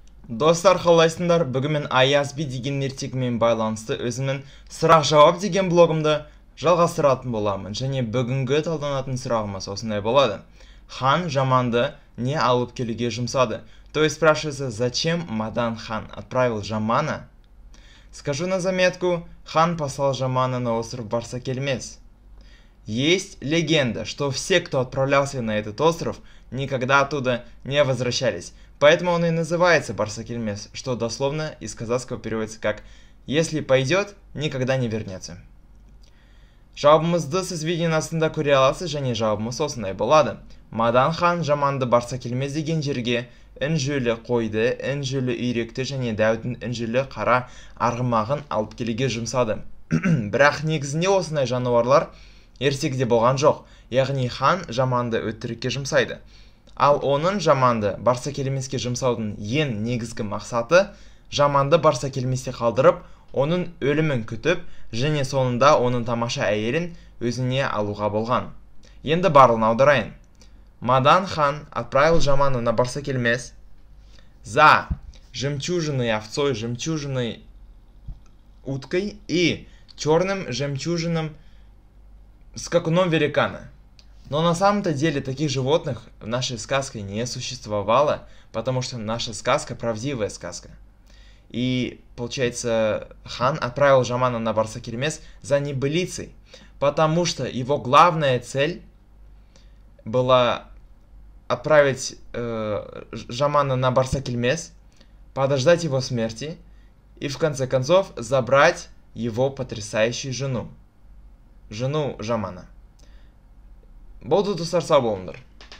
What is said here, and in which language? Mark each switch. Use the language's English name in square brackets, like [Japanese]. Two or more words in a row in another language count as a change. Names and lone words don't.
[Kazakh] Достар, қалайсыңдар? Бүгін мен Аязби деген ертегімен байланысты өзімнің сұрақ-жауап деген блогымды жалғастыратын боламын. Және бүгінгі талданатын сұрағымыз осындай болады. Хан жаманды не алып келуге жұмсады? [Russian] То есть спрашивается, зачем Мадан хан отправил Жамана? Скажу на заметку, хан послал Жамана на остров Барсакельмес. Есть легенда, что все, кто отправлялся на этот остров, никогда оттуда не возвращались. Поэтому он и называется Барсакельмес, что дословно из казахского переводится как «если пойдет, никогда не вернется». [Kazakh] Жауабымызды сіз видеоның астында көре аласыз, және жауабымыз осындай болады. Мадан хан Жаманды Барсакельмес деген жерге інжүлі қойды, інжүлі үйректі және дәудің інжүлі қара арғымағын алып келуге жұмсады. Бірақ негізінде осындай жануарлар ертегіде болған жоқ, яғни хан Жаманды өтірікке жұмсайды. Ал оның Жаманды Барсакельмеске жұмсаудың ең негізгі мақсаты Жаманды Барсакельместе қалдырып, оның өлімін күтіп, және соңында оның тамаша әйелін өзіне алуға болған. Енді барлығын аударайын. [Russian] Мадан хан отправил Жамана на Барсакельмес за жемчужиной овцой, жемчужиной уткой и черным жемчужином скакуном великана. Но на самом-то деле таких животных в нашей сказке не существовало, потому что наша сказка правдивая сказка. И, получается, хан отправил Жамана на Барсакельмес за небылицей, потому что его главная цель была отправить Жамана на Барсакельмес, подождать его смерти и, в конце концов, забрать его потрясающую жену Жамана. [Kazakh] Болды достар, сау болыңдар.